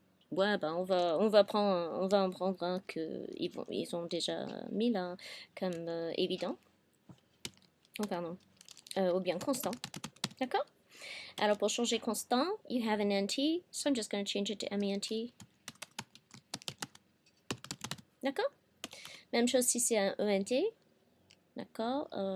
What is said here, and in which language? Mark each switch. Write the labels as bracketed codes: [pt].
[fr] Ouais, ben on va en prendre un que ils ont déjà mis là comme évident. Oh pardon. Ou bien constant. D'accord? Alors pour changer constant, [en] you have an NT, so I'm just going to change it to MENT. [fr] D'accord? Même chose si c'est un ENT. D'accord?